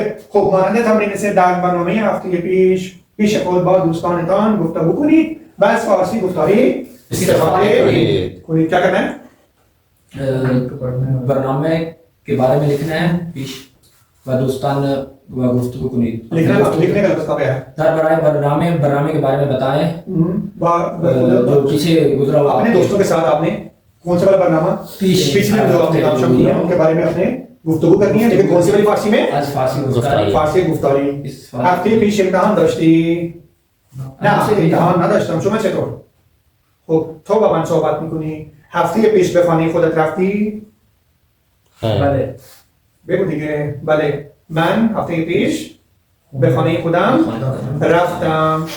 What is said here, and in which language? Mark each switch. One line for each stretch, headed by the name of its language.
Persian: خب مانند تمرین سه در برنامه هفته پیش خود با دوستانتان گفتگو کنید و از فارسی گفتاری استفاده کنید.
Hindi: क्या करना है؟ برنامه के बारे में लिखना है
Persian: पेश व दोस्तान व गुफ्तगू कुनी
Hindi: लिखने का मतलब क्या है? सर برنامه के बारे में बताएं जो पीछे गुजरा हुआ अपने दोस्तों के साथ आपने कौन सा वाला बरनामा पिछले जो आपने काम शुरू किया उनके बारे में आपने गुफ्तगू करनी है, लेकिन कौन सी वाली फारसी में? आज फारसी गुफ्तारी.
Persian: هفته پیش امتحان داشتی؟ نه امتحان نداشتم. شما چطور؟ خب تو با من صحبت میکنی. هفته پیش به خانه خودت رفتی؟ بله. بگو دیگه. بله من هفته پیش به خانه خودم رفتم.